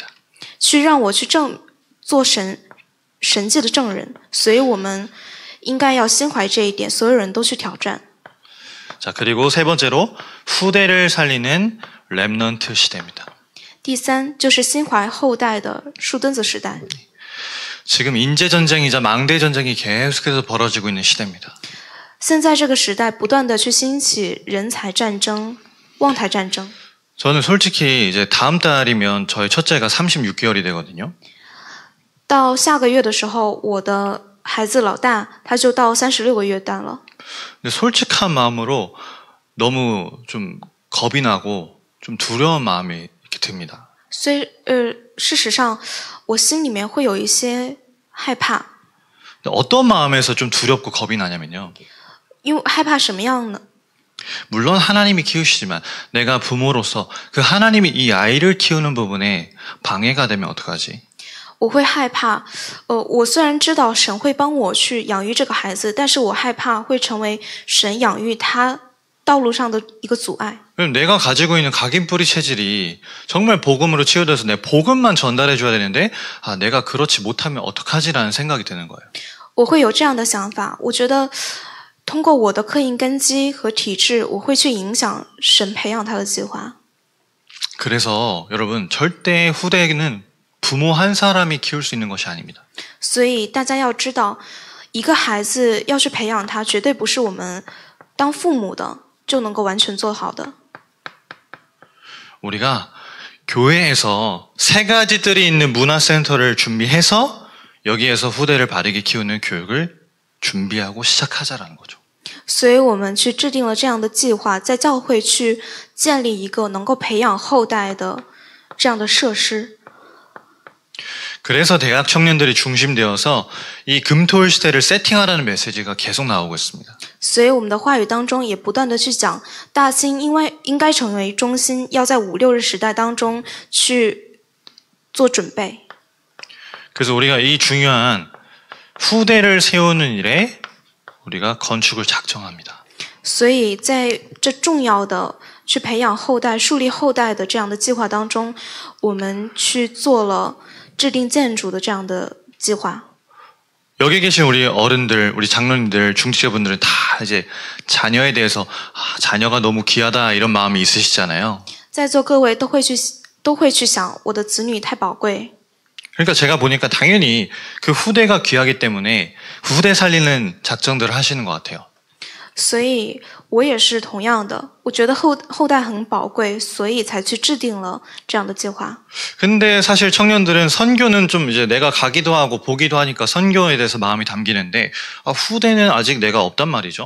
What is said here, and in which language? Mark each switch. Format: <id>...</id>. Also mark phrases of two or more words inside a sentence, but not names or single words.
<zh>去让我去做神迹的证人，所以我们应该要心怀这一点，所有人都去挑战。</zh> <ko>자, 그리고 세 번째로 후대를 살리는 렘넌트 시대입니다.</ko> <zh>第三就是心怀后代的树墩子时代。</zh> <ko>지금 인재 전쟁이자 망대 전쟁이 계속해서 벌어지고 있는 시대입니다.</ko> <zh>现在这个时代不断的去兴起人才战争、望台战争。</zh> <ko>저는 솔직히 이제 다음 달이면 저희 첫째가 36개월이 되거든요.</ko> <zh>到下个月的时候，我的孩子老大他就到36个月大了。</zh> <ko>근데 솔직한 마음으로 너무 좀 겁이 나고 좀 두려운 마음이 이렇게 듭니다.</ko> <zh>事实上，我心里面会有一些害怕。</zh> <ko>어떤 마음에서 좀 두렵고 겁이 나냐면요.</ko> <zh>因为害怕什么样呢？</zh> <ko>물론 하나님이 키우시지만 내가 부모로서 그 하나님이 이 아이를 키우는 부분에 방해가 되면 어떡하지?</ko> <zh>我会害怕，我虽然知道神会帮我去养育这个孩子，但是我害怕会成为神养育他道路上的一个阻碍。</zh> <ko>내가 가지고 있는 각인뿌리 체질이 정말 복음으로 치유돼서 내 복음만 전달해 줘야 되는데 내가 그렇지 못하면 어떡하지라는 생각이 드는 거예요.</ko> <zh>我会有这样的想法，我觉得通过我的刻印根基和体质，我会去影响神培养他的计划。</zh> <ko>그래서 여러분 절대 후대에는 부모 한 사람이 키울 수 있는 것이 아닙니다.</ko> <zh>所以大家要知道，一个孩子要去培养他，绝对不是我们当父母的就能够完全做好的。</zh> <ko>우리가 교회에서 세 가지들이 있는 문화센터를 준비해서 여기에서 후대를 바르게 키우는 교육을 준비하고 시작하자라는 거죠.</ko> <zh>所以我们去制定了这样的计划，在教会去建立一个能够培养后代的这样的设施。</zh> <ko>그래서 대학 청년들이 중심되어서 이 금토일 시대를 세팅하라는 메시지가 계속 나오고 있습니다.</ko> <zh>所以我们的话语当中也不断的去讲，大兴应该成为中心，要在5、6日时代当中去做准备。</zh> <ko>그래서 우리가 이 중요한 후대를 세우는 일에 우리가 건축을 작정합니다.</ko> <zh>所以在这重要的去培养后代、树立后代的这样的计划当中，我们去做了制定建筑的这样的计划。</zh> <ko>여기 계신 우리 어른들, 우리 장로님들, 중직자분들은 다 이제 자녀에 대해서 자녀가 너무 귀하다 이런 마음이 있으시잖아요.</ko> <zh>在座各位都会去想，我的子女太宝贵。</zh> <ko>그러니까 제가 보니까 당연히 그 후대가 귀하기 때문에 후대 살리는 작정들을 하시는 것 같아요.</ko> <zh>所以我也是同样的，我觉得后代很宝贵，所以才去制定了这样的计划。</zh> <ko>근데 사실 청년들은 선교는 좀 이제 내가 가기도 하고 보기도 하니까 선교에 대해서 마음이 담기는데 후대는 아직 내가 없단 말이죠.</ko>